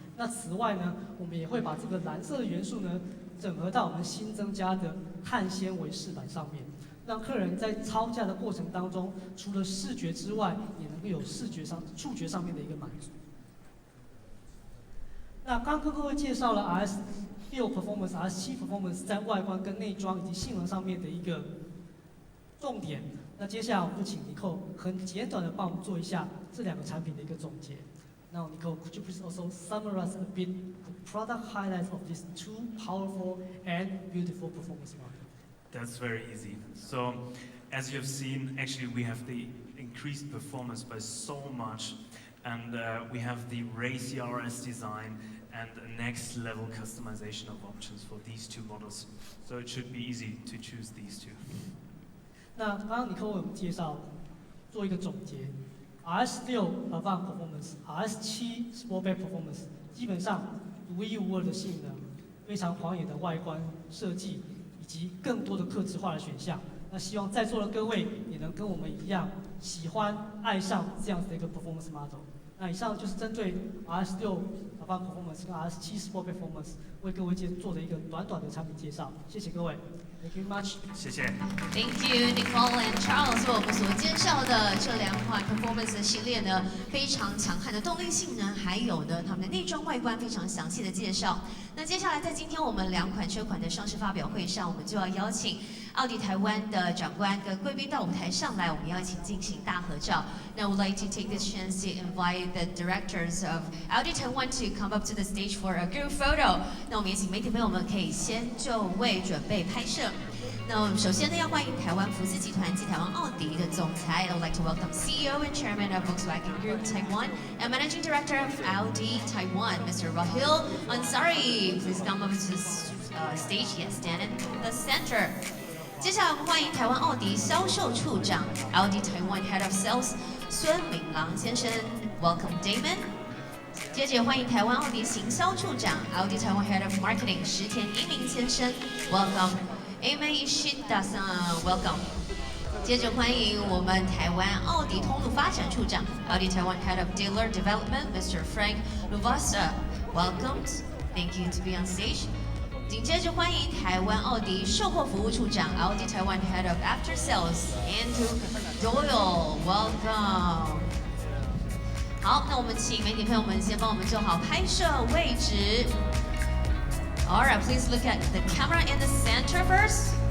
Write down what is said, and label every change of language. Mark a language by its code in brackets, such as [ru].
[zh] 那此外呢，我们也会把这个蓝色的元素呢，整合到我们新增加的碳纤维饰板上面，让客人在操驾的过程当中，除了视觉之外，也能够有触觉上面的一个满足。那刚跟各位介绍了 RS6 Performance、RS7 Performance 在外观跟内装以及性能上面的一个重点。那接下来我们就请尼克很简短的帮我们做一下这2个产品的一个总结。 [en] Now, Nico, could you please also summarize a bit the product highlights of these 2 powerful and beautiful performance models? That's very easy. So, as you have seen, actually we have the increased performance by so much, and we have the race RS design and a next level customization of options for these 2 models. So it should be easy to choose these 2. [zh] 那刚刚尼克为我们介绍，做一个总结 ，RS6 Avant Performance、RS7 Sportback Performance 基本上独一无二的性能，非常狂野的外观设计，以及更多的客制化的选项。那希望在座的各位也能跟我们一样，喜欢爱上这样子的一个 performance model。那以上就是针对 RS6 Avant Performance 跟 RS7 Sportback Performance 为各位做的一个短短的产品介绍。谢谢各位。 [en] Thank you much. [zh] 谢谢。 [en] Thank you, Nicole and Charles。 [zh] 为我们所介绍的这2款 Performance 的系列呢，非常强悍的动力性能，还有呢它们的内装外观非常详细的介绍。那接下来在今天我们2款车款的上市发表会上，我们就要邀请奥迪台湾的长官跟贵宾到舞台上来，我们要一起进行大合照。 [en] Now, I would like to take this chance to invite the directors of Audi Taiwan to come up to the stage for a group photo。 [zh] 那我们也请媒体朋友们可以先就位准备拍摄。那我们首先呢，要欢迎台湾福斯集团及台湾奥迪的总裁。 [en] I would like to welcome CEO and Chairman of Volkswagen Group Taiwan and Managing Director of Audi Taiwan, Mr. Rahil Ansari. Please come up to the stage. Yes, stand in the center. [zh] 接下来我们欢迎台湾奥迪销售处长 [en] Audi Taiwan Head of Sales [zh] 孙敏郎先生 ， [en] Welcome Damon。 [zh] 接着欢迎台湾奥迪行销处长 [en] Audi Taiwan Head of Marketing [zh] 石田一鸣先生 ， [en] Welcome Amy Ishida-san Welcome。 [zh] 接着欢迎我们台湾奥迪通路发展处长 [en] Audi Taiwan Head of Dealer Development Mr. Frank Luvasa，Welcome。 Thank you to be on stage。 [zh] 紧接着欢迎台湾奥迪售后服务处长 [en] Audi Taiwan Head of After Sales [zh] Andrew Doyle， [en] Welcome。 [zh] 好，那我们请媒体朋友们先帮我们做好拍摄位置。 [en] Alright, please look at the camera in the center first.